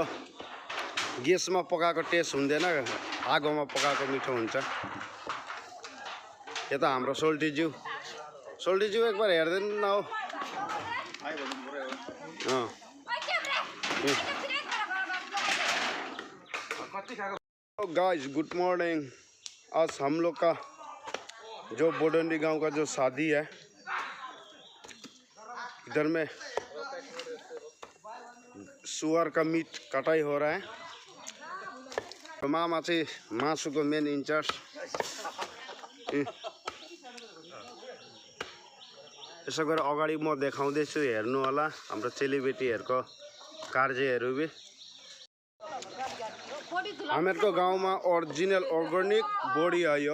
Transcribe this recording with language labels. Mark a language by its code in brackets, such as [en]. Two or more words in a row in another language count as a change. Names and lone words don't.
[ne] ग्यासमा पकाएको टेस्ट हुँदैन, आगोमा पकाएको मिठो हुन्छ। यता हाम्रो सोल्टीज्यू एकबार हेर्दैन न हो। [en] guys good morning. [hi] आज हम लोग का जो बोडन्डी गांव का जो शादी है, इधर में सुअर का मीट कटाई हो रहा है। [ne] मामा चाहिँ मासुको मेन इन्चार्ज। यसो गरेर अगाडि म देखाउँदैछु, हेर्नु होला हाम्रो चेलीबेटीहरूको कार्यहरू भी। हामीहरूको गाउँमा [en] original organic [ne] बोडी आयो।